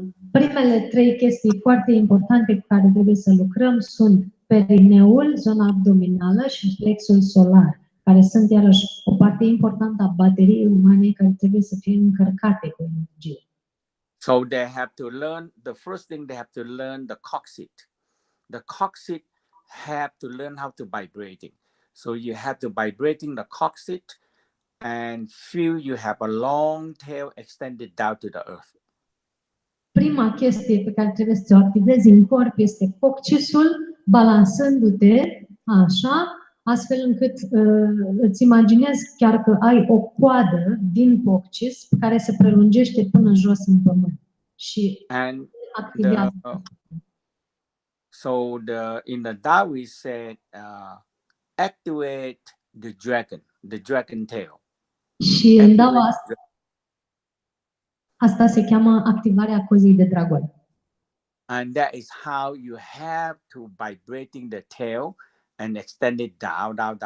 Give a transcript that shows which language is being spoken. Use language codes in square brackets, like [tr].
[ro] Primele trei chestii foarte importante cu care trebuie să lucrăm sunt perineul, zona abdominală și plexul solar, care sunt iarăși o parte importantă a bateriei umane care trebuie să fie încărcate cu energie. [en] So they have to learn, the first thing they have to learn the coccyx. The coccyx have to learn how to vibrating. So you have to vibrating the coccyx and feel you have a long tail extended down to the earth. [ro] Prima chestie pe care trebuie să o activezi în corp este coccisul, balansându-te așa, astfel încât îți imaginezi chiar că ai o coadă din coccis care se prelungește până jos în pământ. Și [en] And [ro] activează. [en] in the Tao we said activate the dragon tail. [ro] Și în Dao asta se cheamă activarea cozii de dragon. [en] And that is how you have to vibrating the tail and extend it down.